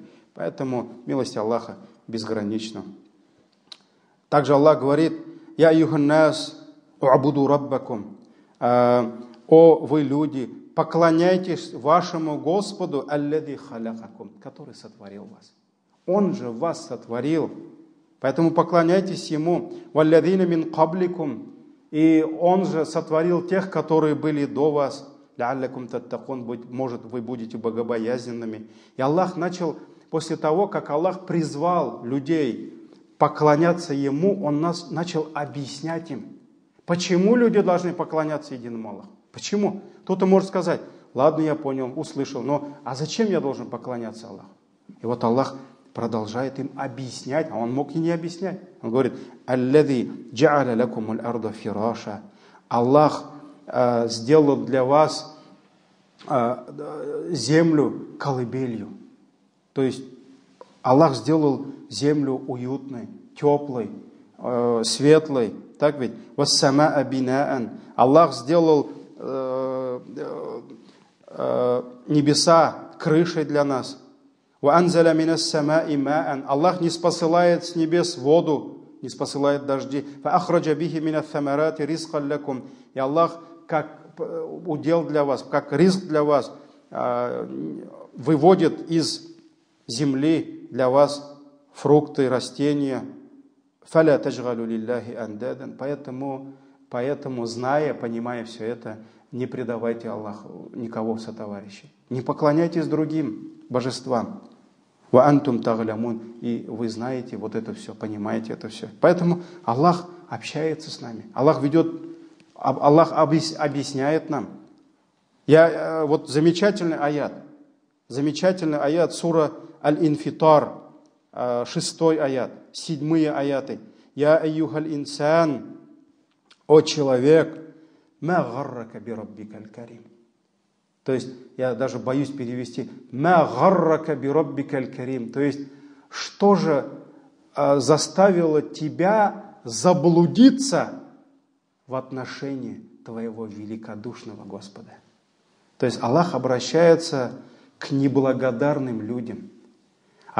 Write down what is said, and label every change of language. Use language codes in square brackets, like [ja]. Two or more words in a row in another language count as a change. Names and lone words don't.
[ru] Поэтому милость Аллаха безгранична. Также Аллах говорит: [ar] «يا أيها الناس اعبدوا ربكم». [ru] О вы люди, поклоняйтесь вашему Господу, [ar] الذي خلقكم, [ru] который сотворил вас. Он же вас сотворил. Поэтому поклоняйтесь Ему. [ar] «والذين من قبلكم». [ru] И Он же сотворил тех, которые были до вас. [ar] «لعلكم تتقون», [ru] может, вы будете богобоязненными. И Аллах начал, после того, как Аллах призвал людей поклоняться Ему, Он начал объяснять им, почему люди должны поклоняться единому Аллаху. Почему? Кто-то может сказать: ладно, я понял, услышал, но а зачем я должен поклоняться Аллаху? И вот Аллах продолжает им объяснять, а Он мог и не объяснять. Он говорит: [ar] «الذي جعل لكم الأرض فراشا». [ru] Аллах сделал для вас землю колыбелью. То есть Аллах сделал землю уютной, теплой, светлой. Так ведь? [ar] «والسماء بناء». [ru] Аллах сделал небеса крышей для нас. [ar] «وأنزل من السماء ماء». [ru] Аллах не спосылает с небес воду, не спосылает дожди. [ar] «فأخرج به من الثمرات رزقا لكم». [ru] И Аллах, как удел для вас, как ризк для вас, выводит из земли для вас фрукты, растения. [ar] «فلا تجعلوا لله أندادا». [ru] Поэтому, зная, понимая все это, не предавайте Аллаху никого в сотоварищи. Не поклоняйтесь другим божествам. [ar] «وأنتم تعلمون». [ru] И вы знаете вот это все, понимаете это все. Поэтому Аллах общается с нами. Аллах объясняет нам. Вот замечательный аят, сура Аль-Инфитар, 6 аят, 7 аяты. [ar] «يا أيها الإنسان», [ru] о человек, [ar] «ما غرك بربك الكريم». [ru] То есть, я даже боюсь перевести, [ar] «ما غرك بربك الكريم». [ru] То есть, что же заставило тебя заблудиться в отношении твоего великодушного Господа? То есть, Аллах обращается к неблагодарным людям.